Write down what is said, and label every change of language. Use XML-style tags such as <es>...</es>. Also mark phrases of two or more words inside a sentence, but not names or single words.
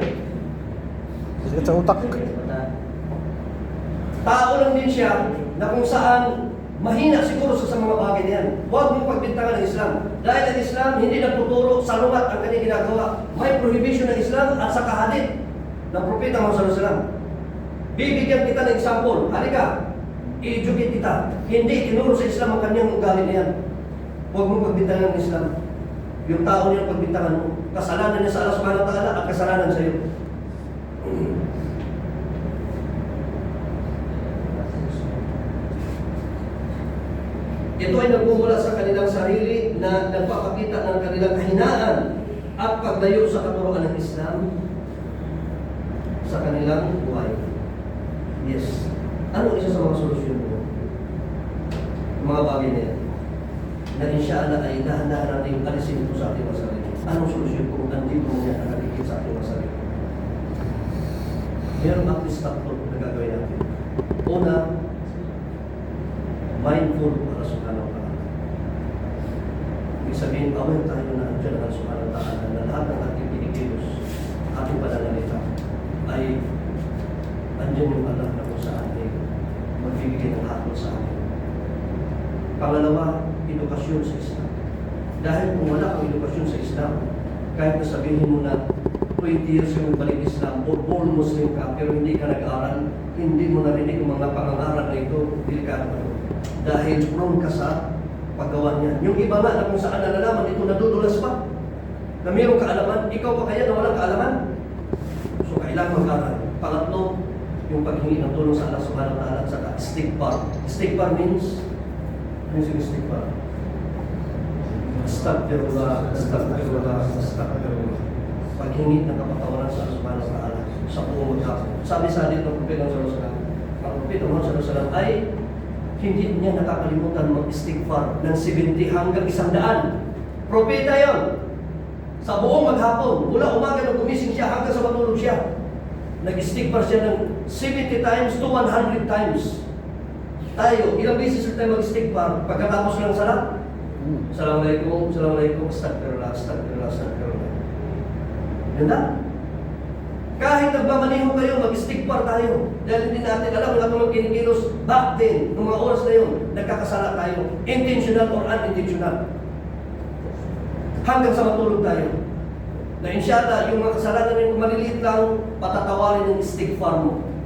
<tl>Sakit sa utak. Tao lang din siya na kung saan mahina siguro sa mga bagay na yan. Huwag mong pagbintangan ng Islam. Dahil ang Islam hindi nagtuturo sa lumat ang kanyang ginagawa. May prohibition ng Islam at sa kahadit ng Propeta Muhammad</tl> <ar>صلى الله عليه وسلم.</ar> <tl>Bibigyan kita ng example. Halika, i-educate kita. Hindi tinuro sa Islam ang kanyang ugali na yan. Huwag mong pagbintangan ng Islam. Yung tao niya pagbintangan mo. Kasalanan niya sa Allah</tl> <ar>سبحانه وتعالى</ar> <tl>at kasalanan sa iyo. Ito ay nagmumula sa kanilang sarili na nagpapakita ng kanilang kahinaan at paglayo sa katuruan ng Islam sa kanilang buhay. Yes. Ano isa sa mga solusyon mo? Mga bagay na yan. Na inshallah ay dahan-dahan natin alisin ito sa ating mga sarili. Anong solusyon kung andito mo yan nakikita sa ating mga sarili? Meron</tl> <en>at least</en> <tl>3 na gagawin natin. Una, mindful para</tl> <ar>سبحانه وتعالى.</ar> <tl>Ibig sabihin, aware tayo na andyan ang</tl> <ar>سبحانه وتعالى</ar> <tl>na lahat ng ating pinikilos, ating pananalita, ay andyan yung Allah na kung saan ay magbibigay ng hatol sa atin. Pangalawa, edukasyon sa Islam. Dahil kung wala kang edukasyon sa Islam, kahit na sabihin mo na 20 years yung balik Islam o</tl> <en>born Muslim</en> <tl>ka, pero hindi ka nag-aaral, hindi mo narinig ang mga pangangaral na ito, delikado ka. Dahil prone ka sa paggawa niya. Yung iba nga na kung saan nalalaman, ito nadudulas pa. Na mayroong kaalaman, ikaw pa kaya na walang kaalaman? So kailangan mag-aaral. Pangatlo, yung paghingi ng tulong sa Allah</tl> <ar>سبحانه وتعالى</ar> <tl>at saka istighfar. Istighfar means, ano yung istighfar?</tl> <ar>أستغفر الله، أستغفر الله، أستغفر الله.</ar> <tl>Paghingi ng kapatawaran sa Allah</tl> <ar>سبحانه وتعالى</ar> <tl>sa buong maghapon. Sabi sa hadith ng Propeta Muhammad</tl> <ar>صلى الله عليه وسلم,</ar> <tl>ang Propeta Muhammad</tl> <ar>صلى الله عليه وسلم</ar> <tl>ay hindi niya nakakalimutan mag-istighfar ng 70 hanggang 100. Propeta yon. Sa buong maghapon, mula umaga nung gumising siya hanggang sa matulog siya, nag-istighfar siya ng</tl> <en>70 times to 100 times.</en> <tl>Tayo, ilang beses tayo mag-istighfar pagkatapos ng salat?</tl> <ar>السلام عليكم، السلام عليكم، أستغفر الله، أستغفر الله، أستغفر الله.</ar> <tl>Yan na. Kahit nagmamaneho kayo, mag-istighfar tayo. Dahil hindi natin alam na itong kinikilos</tl> <en>back then,</en> <tl>ng mga oras na yun, nagkakasala tayo.</tl> <en>Intentional or unintentional.</en> <tl>Hanggang sa matulog tayo. Na inshallah, yung mga kasalanan na yung maliliit lang, patatawarin ng istighfar mo.</tl>